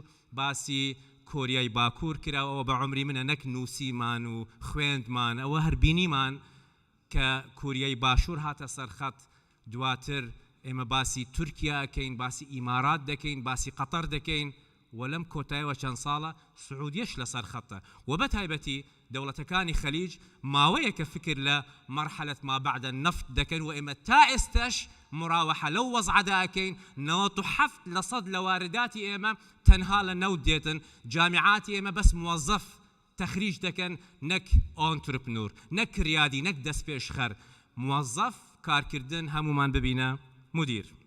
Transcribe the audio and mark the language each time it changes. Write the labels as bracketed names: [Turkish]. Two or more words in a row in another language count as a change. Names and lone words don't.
[Central Kurdish] باسی کۆریای باکوور کراوە بە عمری منە نەک نووسیمان و خوێندمان ئەوە هەربینیمان کە کوریای باشوور هاتە سەرخەت. دواتر ئێمە باسی تورکیا دەکەین، باسی ئیمارات دەکەین، باسی قەتەر دەکەین و لەم کۆتاییەوە چەند ساڵە سعودیەش لەسەر خەتە و بە تایبەتی دەوڵەتەکانی خەلیج ماوەیە کە فکر لە [Arabic] مەرحەلەت ما بعد النفط [Central Kurdish] دەکەن و ئێمە تا ئێستاش مراوحە لەو وەزعەدا ئەکەین. 97% لە وارداتی ئێمە تەنها لە نەوت دێتن. جامعاتی ئێمە بەس موظف تەخریج دەکەن نەک ئۆنترپنور نەک کریادی نەک دەست پێشخەر. موظف کارکردن هەمومان ببینە مدیر.